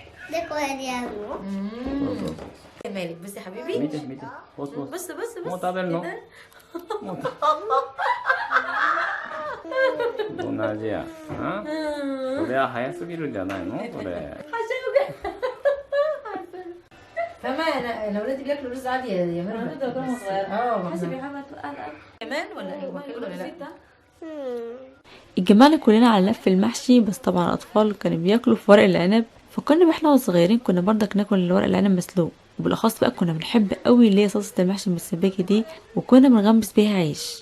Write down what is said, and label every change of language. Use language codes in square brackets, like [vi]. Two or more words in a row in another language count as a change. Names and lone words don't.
[ja] でこれでやるの？そうそうそう。 [ar] مالك بس يا حبيبي [ja] 見て見て。ボスボス。 [ar] بص بص بص [ja] もう食べるの？もう同じや。これは早すぎるんじゃないの？これ。 [ar] فما الاولاد بياكلوا رز عادي يا مريم حسب يا حمد كمان ولا ايه ولا لا اتجمعنا كلنا على لف المحشي، بس طبعا الاطفال كانوا بياكلوا في ورق العنب، فكنا احنا وصغيرين كنا برضك ناكل ورق العنب مسلوق، وبالاخص بقى كنا بنحب قوي اللي هي صلصه المحشي المسبكه دي، وكنا بنغمس بيها عيش.